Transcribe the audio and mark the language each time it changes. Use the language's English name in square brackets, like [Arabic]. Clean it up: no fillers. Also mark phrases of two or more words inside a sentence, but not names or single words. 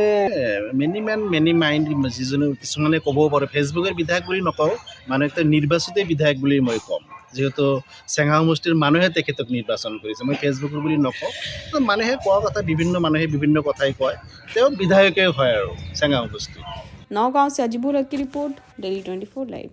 [English] many men many mind [Assamese] যিজনে কিছুমানে ক'ব পাৰে ফেচবুকৰ বিধায়ক বুলি নকওঁ, মানে একটা নিৰ্বাচিত বিধায়ক বুলি মই ক'ম, যিহেতু চেঙা সমষ্টিৰ মানুহে তেখেতক নিৰ্বাচন কৰিছে, মই ফেচবুকৰ বুলি নকওঁ। তো মানুহে কোৱা কথা, বিভিন্ন মানুহে বিভিন্ন কথাই কয়, তেওঁ বিধায়কে হয় আৰু চেঙা সমষ্টি। [Hindi] नौगांव से अजीबुल हक की रिपोर्ट, डेली 24 लाइव।